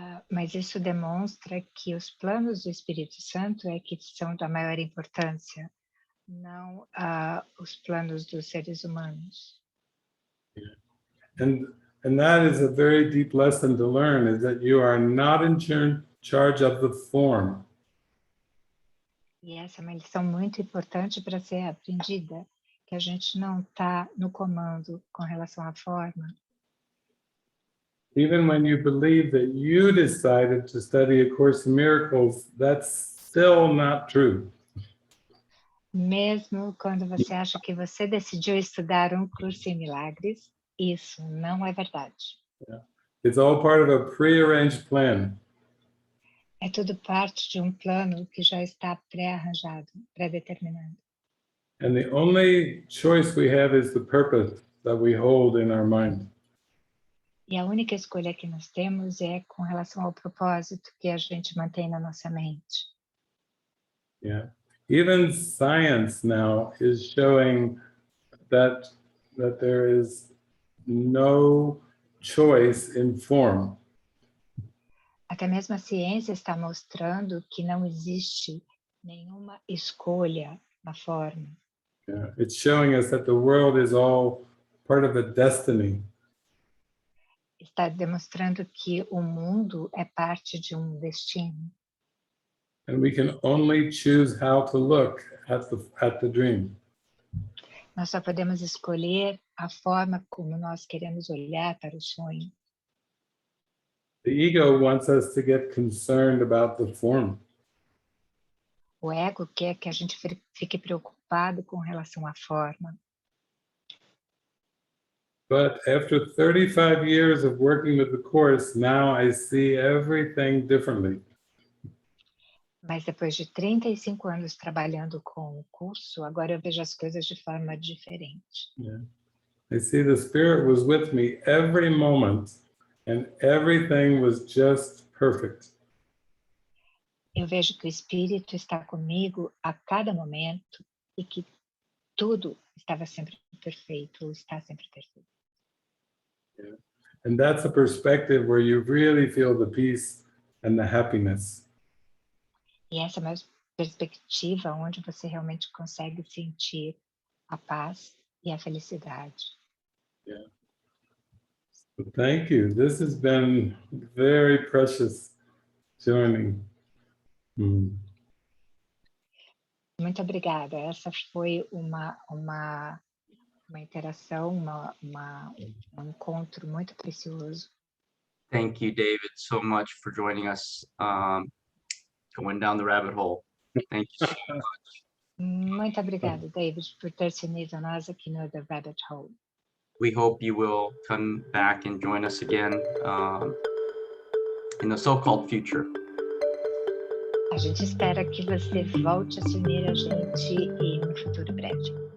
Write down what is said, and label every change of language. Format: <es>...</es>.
<pt>Mas isso demonstra que os planos do Espírito Santo é que são da maior importância, não os planos dos seres humanos.</pt> <en>And that is a very deep lesson to learn, is that you are not in charge of the form.</en> <pt>E essa é uma lição muito importante para ser aprendida, que a gente não está no comando com relação à forma.</pt> <en>Even when you believe that you decided to study A Course in Miracles, that's still not true.</en> <pt>Mesmo quando você acha que você decidiu estudar um curso em milagres, isso não é verdade.</pt> <en>Yeah. It's all part of a prearranged plan.</en> <pt>É tudo parte de um plano que já está pré-arranjado, pré-determinado.</pt> <en>And the only choice we have is the purpose that we hold in our mind.</en> <pt>E a única escolha que nós temos é com relação ao propósito que a gente mantém na nossa mente.</pt> <en>Yeah. Even science now is showing that there is no choice in form.</en> <pt>Até mesmo a ciência está mostrando que não existe nenhuma escolha na forma.</pt> <en>Yeah. It's showing us that the world is all part of a destiny.</en> <pt>Está demonstrando que o mundo é parte de um destino.</pt> <en>And we can only choose how to look at the dream.</en> <pt>Nós só podemos escolher a forma como nós queremos olhar para o sonho.</pt> <en>The ego wants us to get concerned about the form.</en> <pt>O ego quer que a gente fique preocupado com relação à forma.</pt> <en>But after 35 years of working with the Course, now I see everything differently.</en> <pt>Mas depois de 35 anos trabalhando com o curso, agora eu vejo as coisas de forma diferente.</pt> <en>Yeah. I see the Spirit was with me every moment and everything was just perfect.</en> <pt>Eu vejo que o Espírito está comigo a cada momento e que tudo estava sempre perfeito, ou está sempre perfeito.</pt> <en>Yeah. And that's a perspective where you really feel the peace and the happiness.</en> <pt>E essa é uma perspectiva onde você realmente consegue sentir a paz e a felicidade.</pt> <en>Yeah. So thank you. This has been very precious joining.</en> <pt>Muito obrigada. Essa foi uma interação, um encontro muito precioso.</pt> <en>Thank you, David, so much for joining us, going down the rabbit hole. Thank you so much.</en> <pt>Muito obrigada, David, por ter se unido a nós aqui no The Rabbit Hole.</pt> <en>We hope you will come back and join us again in the so-called future.</en> <pt>A gente espera que você volte a se unir a gente em um futuro breve.</pt>